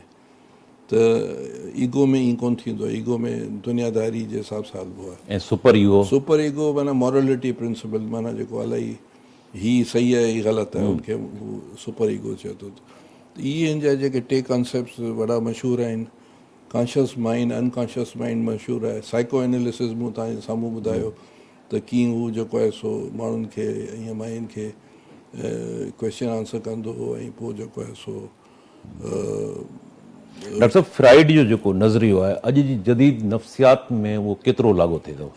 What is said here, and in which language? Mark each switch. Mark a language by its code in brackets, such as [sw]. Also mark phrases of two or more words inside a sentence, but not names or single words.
[sd] त ईगो में ईअं कोन्ह थींदो आहे, ईगो में दुनियादारी जे हिसाब सां हलबो आहे। ऐं सुपर ईगो माना [en] morality principle, [sd] माना जेको इलाही ही सही आहे ही ग़लति आहे, उनखे [en] super ego [sd] चए थो। त इहे हिन जा जेके टे कॉन्सेप्ट्स वॾा मशहूरु आहिनि। [en] conscious mind, unconscious mind [sd] मशहूरु आहे। [en] psycho analysis [sd] मूं तव्हांजे साम्हूं ॿुधायो त कीअं हू जेको आहे सो माण्हुनि खे ईअं माइंड खे [en] question answer [sd] कंदो हो, ऐं पोइ जेको आहे सो डॉक्टर साहब फ्राइड जो जेको नज़रियो आहे अॼु जी जदीद नफ़्सियात में उहो केतिरो लागू थिए थो?